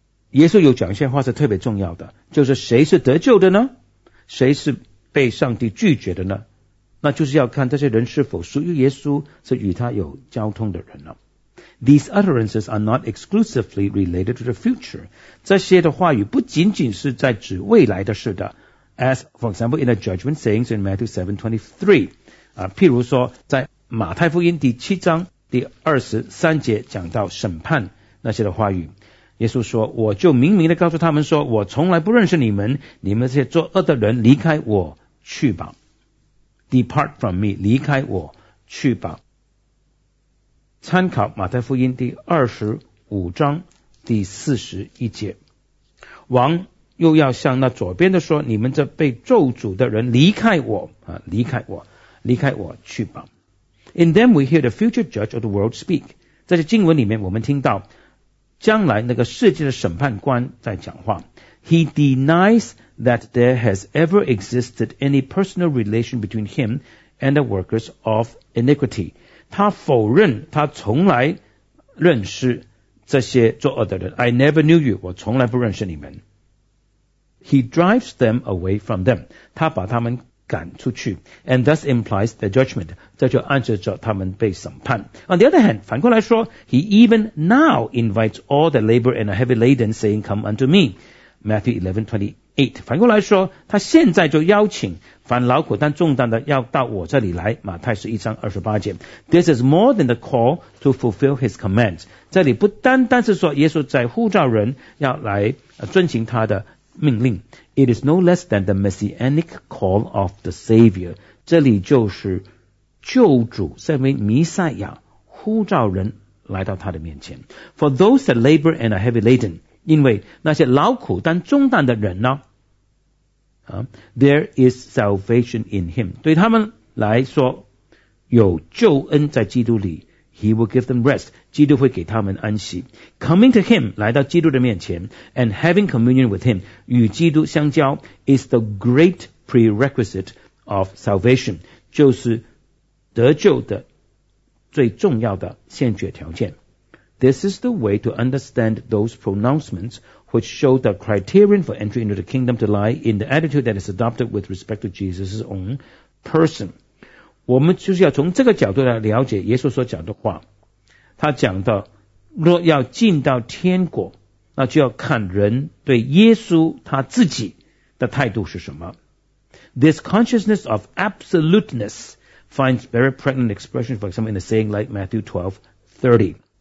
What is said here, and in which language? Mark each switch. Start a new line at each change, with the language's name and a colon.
Chinese: 耶稣有讲一些话是特别重要的，就是谁是得救的呢？谁是被上帝拒绝的呢？那就是要看这些人是否属于耶稣，是与他有交通的人了。
English: These utterances are not exclusively related to the future.
Chinese: 这些的话语不仅仅是在指未来的事的。
English: As, for example, in the judgment sayings in Matthew 7:23,
Chinese: 譬如说在马太福音第七章第二十三节讲到审判那些的话语。耶稣说，我就明明地告诉他们说，我从来不认识你们，你们这些作恶的人离开我去吧。
English: Depart from me,
Chinese: 离开我去吧。参考马太福音第二十五章第四十一节，王又要向那左边的说，你们这被咒诅的人离开我，离开我，离开我去吧。
English: In them we hear the future judge of the world speak.
Chinese: 在这经文里面我们听到将来那个世界的审判官在讲话。
English: He denies that there has ever existed any personal relation between him and the workers of iniquity.
Chinese: 他否认他从来认识这些作恶的人。
English: I never knew you,
Chinese: 我从来不认识你们。
English: He drives them away from them,
Chinese: 他把他们赶出去。
English: And thus implies the judgment,
Chinese: 这就暗示着他们被审判。
English: On the other hand,
Chinese: 反过来说
English: ,He even now invites all the labor and the heavy laden saying, come unto me.
Chinese: Matthew 11:28. 反过来说他现在就邀请凡劳苦担重担的要到我这里来，马太十一章二十八节。
English: This is more than the call to fulfill his commands.
Chinese: 这里不单单是说耶稣在呼召人要来遵行他的命令。
English: It is no less than the messianic call of the Savior.
Chinese: 这里就是救主身为弥赛亚呼召人来到他的面前。
English: For those that labor and are heavy laden,
Chinese: 因为那些劳苦担重担的人呢，
English: There is salvation in him.
Chinese: 对他们来说有救恩在基督里。
English: He will give them rest.
Chinese: 基督会给他们安息。
English: Coming to him,
Chinese: 来到基督的面前
English: and having communion with him,
Chinese: 与基督相交
English: is the great prerequisite of salvation.
Chinese: 就是得救的最重要的先决条件。
English: This is the way to understand those pronouncements which show the criterion for entry into the kingdom to lie in the attitude that is adopted with respect to Jesus' own person.
Chinese: 我们就是要从这个角度来了解耶稣所讲的话。他讲到若要进到天国，那就要看人对耶稣他自己的态度是什么。
English: This consciousness of absoluteness finds very pregnant expression, for example, in a saying like Matthew 12:30.